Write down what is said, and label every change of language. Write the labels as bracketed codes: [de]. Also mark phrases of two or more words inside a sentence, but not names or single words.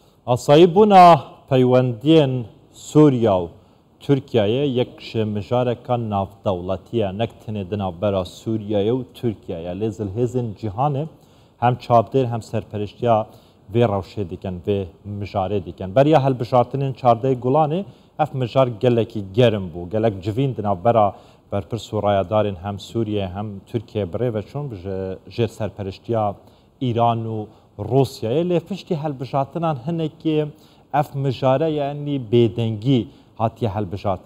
[ku] ئاساییبوونا پەیوەندیên سووریا و تورکیایە یەک مژارێکە ناودەوڵەتیە نەک tenê di navbera Sûriyayê û Tirkiyeyê lê zilhêzên cîhanê hem çavdêr hem serpereştiya vê rewşê dikin vê mijarê dikin. Beriya helbijartinên çardeyê Gulanê ev mijar gelekî gerim bû gelek civîn di navbera berpirs û rayadarên hem Sûriyê hem Tirkiyeyê birêve çûn jêr serpereştiya İran û Rusyayê lê piştî helbijartinan hinekî ev mijare yanî bêdengî hatiye helbijartin.